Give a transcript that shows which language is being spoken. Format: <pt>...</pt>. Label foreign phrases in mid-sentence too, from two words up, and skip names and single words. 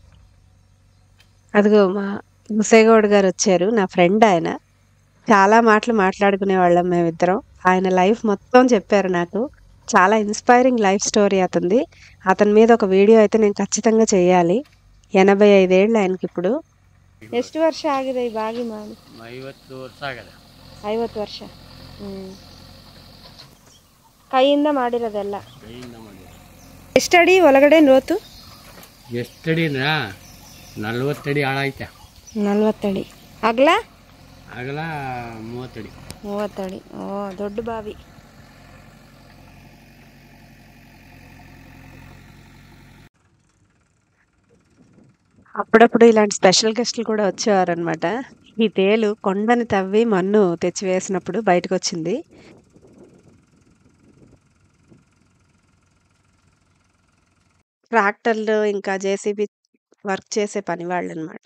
<te>అదిగో మా ముసేగౌడ్ గారు వచ్చారు, నా ఫ్రెండ్ ఆయన. చాలా మాటలు మాట్లాడుకునే వాళ్ళం మేమిద్దరం. ఆయన లైఫ్ మొత్తం చెప్పారు నాకు. చాలా</te> <en>inspiring life story</en> <te>అతనిది. అతని మీద ఒక వీడియో అయితే నేను ಖಚಿతంగా చేయాలి. 85 ಏಳು ఆయనకి ఇప్పుడు.</te> <kn>ಎಷ್ಟು ವರ್ಷ ಆಗಿದೆ ಈ ಬಾಗಿ ಮಾಡಿ? 50 ವರ್ಷ ಆಗಿದೆ. 50 ವರ್ಷ. ಕೈಯಿಂದ ಮಾಡಿರೋದೆಲ್ಲ. ಎಷ್ಟಡಿ ಒಳಗಡೆ ಲೋತು? ಎಷ್ಟಡಿ ಅಂದ್ರೆ 40 ಅಡಿ ಆಳ ಐತೆ. 40 ಅಡಿ. ಅಗಲ? ಅಗಲ 30 ಅಡಿ. 30 ಅಡಿ. ಓ, ದೊಡ್ಡ ಬಾವಿ.</kn> <te>అప్పుడప్పుడు ఇలాంటి</te> <en>special guests</en> <te>కూడా వచ్చేవారనమాట. ఈ తేలు కొండని తవ్వి మన్ను తెచ్చివేసినప్పుడు బయటకు వచ్చింది. ట్రాక్టర్లు ఇంకా జేసీబీ వర్క్ చేసే పని వాళ్ళు అనమాట.</te>